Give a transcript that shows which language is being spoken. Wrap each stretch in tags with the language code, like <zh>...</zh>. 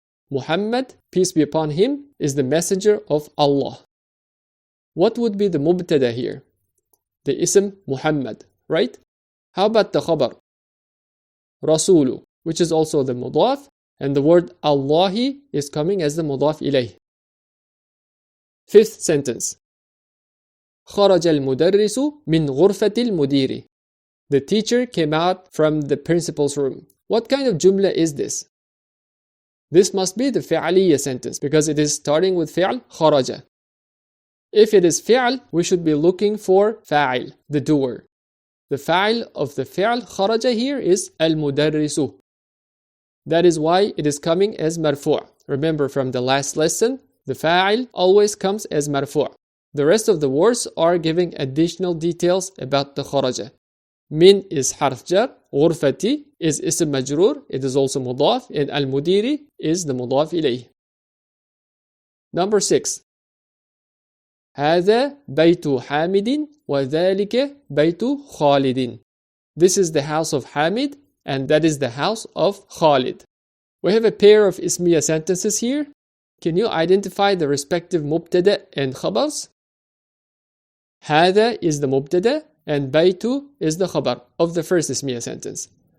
<en>Muhammad, peace be upon him, is the messenger of Allah. What would be the mubtada here? The ism Muhammad, right? How about the khabar? Rasulu, which is also the mudaf, and the word Allahi is coming as the mudaf ilayh. Fifth sentence.</en> <ar>خرج المدرس من غرفة المدير.</ar> <en>The teacher came out from the principal's room. What kind of jumla is this? This must be the fi'liya sentence because it is starting with fi'l خرج. If it is fi'l, we should be looking for fa'il, the doer. The fa'il of the fi'l خرج here is al-mudarrisu. That is why it is coming as marfu'. Remember from the last lesson, the fa'il always comes as marfu'. The rest of the words are giving additional details about the kharaja. Min is harf jar, غرفتي is ism majrur, it is also mudaf, and al-mudiri is the mudaf ilayh. Number 6.</en> <ar>هذا بيت حامد وذلك بيت خالد.</ar> <en>This is the house of Hamid and that is the house of Khalid. We have a pair of ismiya sentences here. Can you identify the respective mubtada and khabars? هذا is the mubtada and بيت is the khabar of the first ismiya sentence.</en>